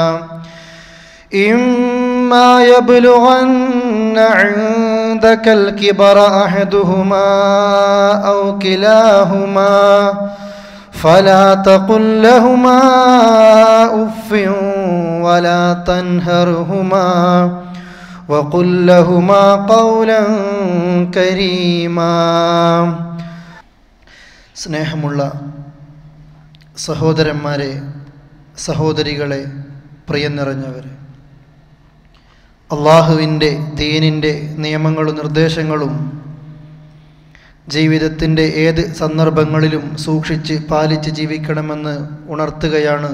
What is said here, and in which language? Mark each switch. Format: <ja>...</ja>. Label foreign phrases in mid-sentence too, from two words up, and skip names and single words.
<ar>إما يبلغن عندك الكبر أحدهما أو كلاهما فلا تقل لهما أف ولا تنهرهما وقل لهما قولا كريما.</ar> <ml>സ്നേഹമുള്ള സഹോദരന്മാരെ, സഹോദരികളെ, പ്രിയം നിറഞ്ഞവരെ, അള്ളാഹുവിൻ്റെ ദീനിൻ്റെ നിയമങ്ങളും നിർദ്ദേശങ്ങളും ജീവിതത്തിൻ്റെ ഏത് സന്ദർഭങ്ങളിലും സൂക്ഷിച്ച് പാലിച്ച് ജീവിക്കണമെന്ന് ഉണർത്തുകയാണ്.</ml>